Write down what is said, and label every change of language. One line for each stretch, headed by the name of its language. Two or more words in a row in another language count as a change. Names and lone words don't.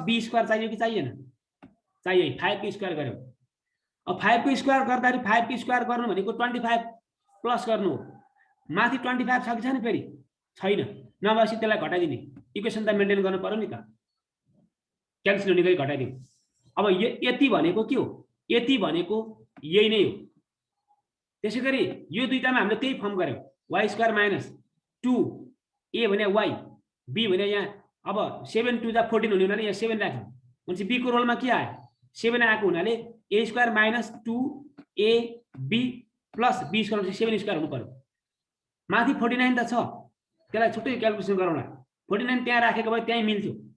Nepali: b² चाहियो कि चाहिएन चाहियो 5 को स्क्वायर गर्यो अब 5 को स्क्वायर गर्दाखेरि 5 को स्क्वायर गर्नु भनेको 25 प्लस गर्नु हो माथि 25 छ कि छैन फेरि छैन नभएपछि त्यसलाई घटाइदिने इक्वेसन त मेन्टेन गर्नु पर्यो नि त क्यान्सल हुने गरी घटाइदिउँ अब यति भनेको के हो यति भनेको यही नै हो त्यसैगरी यो दुईटामा हामीले त्यही फर्म गर्यौं y² - 2 a भने y b भने यहाँ अब 7 2 14 हुने हुनाले यहाँ 7 राख्यौं भनेपछि b को रोलमा के आयो 7 आएको हुनाले a² - 2 a b प्लस b² 7² हुनु पर्यो माथि 49 त छ त्यसलाई छुट्टै क्याल्कुलेसन गरौँला 49 त्यहाँ राखेको भए त्यही मिल्थ्यो